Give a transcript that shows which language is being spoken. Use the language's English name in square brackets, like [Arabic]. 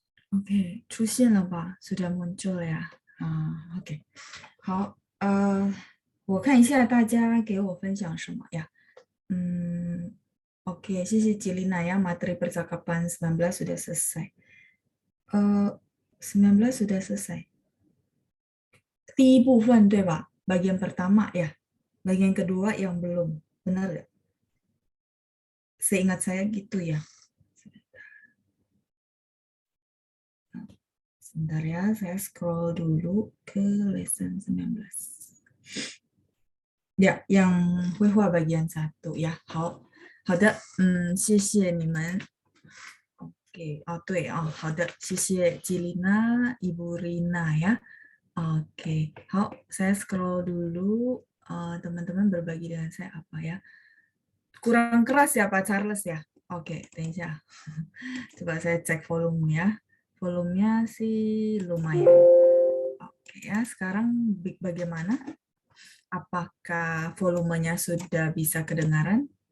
[Chinese] OK，出现了吧？ [Indonesian] sudah muncul ya。 [Chinese] OK，好，我看一下大家给我分享什么呀？ [Indonesian] oke， [Chinese] 谢谢吉丽娜呀， [Indonesian] materi percakapan 19 sudah selesai。 19 sudah selesai。 [Chinese] 第一部分对吧？ [Indonesian] Bagian pertama ya。 Bagian kedua yang belum. Benar nggak? Seingat saya gitu ya. Sebentar ya, saya scroll dulu ke lesson 19. Ya, yang 绘画 bagian 1呀。 [Chinese] 好的，谢谢你们。 OK，对好的，谢谢吉丽娜、Ibu Rina ya。 [Indonesian] Oke，好，saya scroll dulu. Teman-teman berbagi dengan saya apa ya? Kurang keras ya Pak Charles ya? Oke, [Chinese] 等一下. [Indonesian] Coba saya cek volume ya. Volumenya sih lumayan. Oke ya, sekarang bagaimana? Apakah volumenya sudah bisa kedengaran?